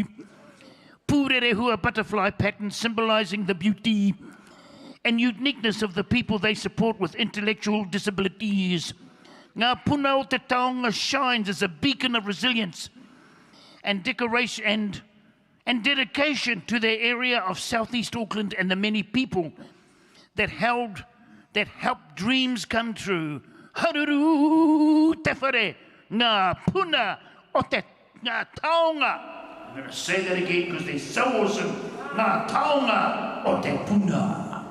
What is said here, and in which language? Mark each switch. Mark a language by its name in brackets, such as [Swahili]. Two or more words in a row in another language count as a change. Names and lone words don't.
[English] Pūrerehua butterfly pattern symbolizing the beauty and uniqueness of the people they support with intellectual disabilities. Ngā Puna o Te Taonga shines as a beacon of resilience and decoration and dedication to their area of Southeast Auckland and the many people that helped dreams come true. [Māori] Haruru te whare, Ngā Puna o Te Ngā Taonga. [English] I'm going to say that again because they're so awesome. Ngā Taonga o Te Puna.